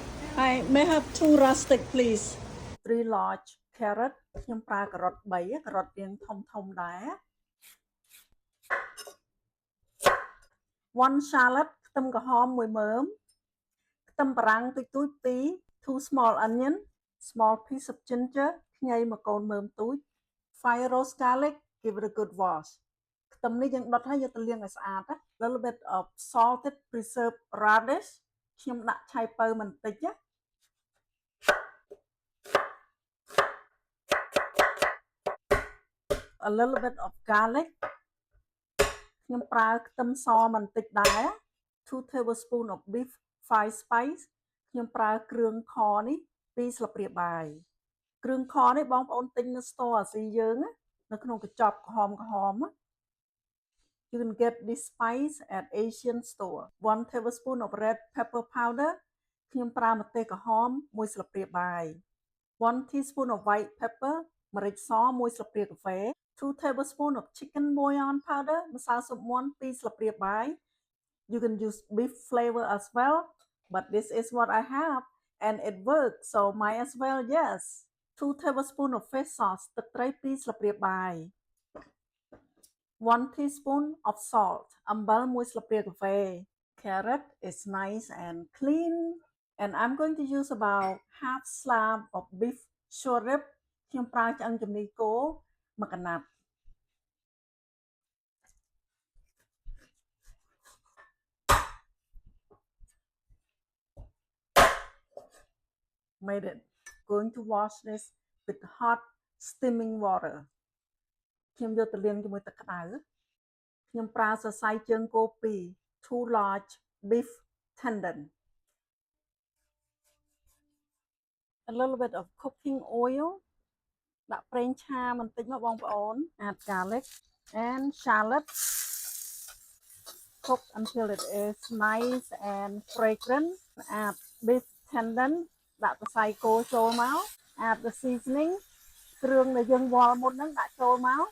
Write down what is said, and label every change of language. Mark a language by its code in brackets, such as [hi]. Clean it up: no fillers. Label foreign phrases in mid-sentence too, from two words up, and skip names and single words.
[en] I may have 2 rustic please 3 large carrot [km] ខ្ញុំប្រើការ៉ុត3ការ៉ុតរាងធំដែរ 1 shallot ខ្ទឹមក្រហម1មើមខ្ទឹមបារាំងទូច2 [en] 2 small onion small piece of ginger [km] ខ្ញី1កូនមើមទូច [en] 5 roast garlic give it a good wash [km] ខ្ទឹមនេះយើងដុតហើយយកទៅលាងឲ្យស្អាត [en] little bit of salted preserved radish [km] ខ្ញុំដាក់ឆៃពៅបន្តិច [en] a little bit of garlic [km] ខ្ញុំប្រើខ្ទឹមសបន្តិចដែរ [en] 2 tablespoon of beef fried spice [km] ខ្ញុំប្រើគ្រឿងខនេះ2ស្លាបព្រាបាយគ្រឿងខនេះបងប្អូនទិញនៅ store អាស៊ីយើងនៅ ក្នុងកញ្ចប់ក្រហម [en] You can get this spice at Asian store 1 tablespoon of red pepper powder [km] ខ្ញុំប្រើម្ទេសក្រហម1ស្លាបព្រាបាយ1 [en] teaspoon of white pepper [km] ម្រេចស1ស្លាបព្រាកាហ្វេ2 [en] tablespoons of chicken bouillon powder [km] ម្សៅស៊ុបមាន់2ស្លាបព្រាបាយ [en] You can use beef flavor as well but this is what I have and it works so might as well yes 2 tablespoons of fish sauce [km] ទឹកត្រី2ស្លាបព្រាបាយ [en] 1 teaspoon of salt [km] អំបិល1ស្លាបព្រាកាហ្វេ [en] Carrot is nice and clean and I'm going to use about half slab of beef short rib [km] ខ្ញុំប្រើឆ្អឹងជំនីគោមួយកណាត់ [en] made it going to wash this with hot steaming water [km] ខ្ញុំយកទៅលាងជាមួយទឹកក្តៅខ្ញុំប្រើសរសៃជើងគោ2 [en] 2 large beef tendon a little bit of cooking oil [km] ដាក់ប្រេងឆាបន្តិចមកបងប្អូន [en] add garlic and shallot cook until it is nice and fragrant add beef tendon [km] ដាក់សរសៃគោចូលមក [en] add the seasoning [km] គ្រឿងដែលយើងវល់មុនហ្នឹងដាក់ចូលមក